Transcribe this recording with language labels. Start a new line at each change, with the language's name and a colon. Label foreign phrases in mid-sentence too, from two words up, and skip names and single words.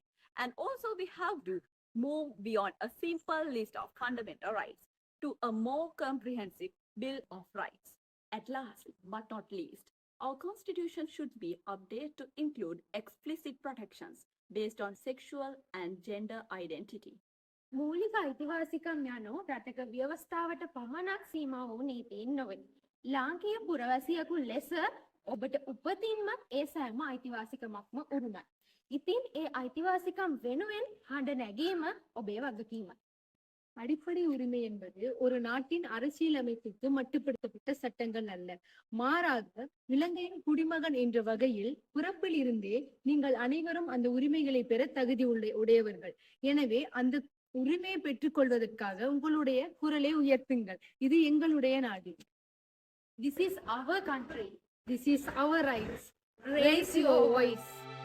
English: And also we have to move beyond a simple list of fundamental rights to a more comprehensive Bill of Rights. At last, but not least, our constitution should be updated to include explicit protections based on sexual and gender identity.
Sinhala: මූලික අයිතිවාසිකම් යනු රටක ව්‍යවස්ථාවට පමණක් සීමා වූ නීතීන් නොවේ. ලාංකීය පුරවැසියෙකු ලෙස ඔබට උපතින්මත් ඒ සෑම අයිතිවාසිකමක්ම උරුමයි. ඉතින් ඒ අයිතිවාසිකම් වෙනුවෙන් හඬ නැගීම ඔබේ වගකීමයි.
Tamil: அடிப்படை உரிமை என்பது ஒரு நாட்டின் அரசியலமைப்புக்கு மட்டுப்படுத்தப்பட்ட சட்டங்கள் அல்ல. மாறாக இலங்கையின் குடிமகன் என்ற வகையில் பிறப்பில் இருந்தே நீங்கள் அனைவரும் அந்த உரிமைகளை பெற தகுதி உடையவர்கள். எனவே அந்த உரிமையை பெற்றுக்கொள்வதற்காக உங்களுடைய குரலை உயர்த்துங்கள். இது எங்களுடைய நாடு.
English: This is our country. This is our rights. Raise your voice.